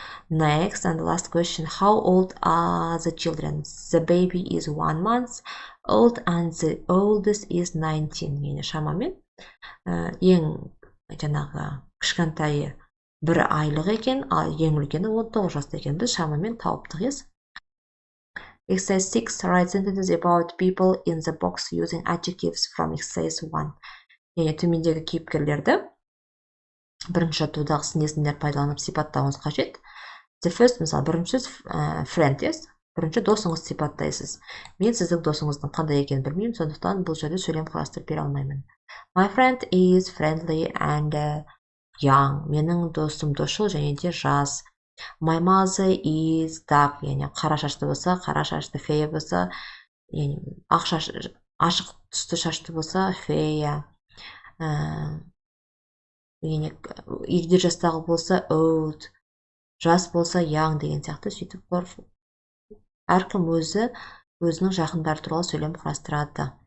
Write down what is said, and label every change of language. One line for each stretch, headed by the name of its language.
English: Next and last question. How old are the children? The baby is 1 month old and the oldest is 19.
Kazakh: Yani шамамен ең жаңағы кішкентайы 1 айлық екен, ал ең үлкені 19 жаста екен. Біз шамамен тауыптық, ес.
English: Exercise 6. Write sentences about people in the box using adjectives from exercise 1.
Kazakh: Yani төмендегі кейіпкерлерді бірінші жаттығудағы сын-есімдер пайдаланып сипаттауыңыз қажет.
English: The first, мысалы, бірінші friend, yes?
Kazakh: Бірінші досыңыз сипаттайсыз. Мен сіздің досыңыздың қандай екенін білмеймін, сондықтан бұл жерде сөйлем құрастырып бере алмаймын.
English: My friend is friendly and young.
Kazakh: Менің досым досшыл және де жас.
English: My mother is dark.
Kazakh: Яғни қара шашты болса, қара шашты, фея болса, яғни ашық түсті шашты болса, фея. Яғни егде жастағы болса, old. Жас болса young деген сияқты сөйтіп әркім өзінің жақындары туралы сөйлем құрастырады.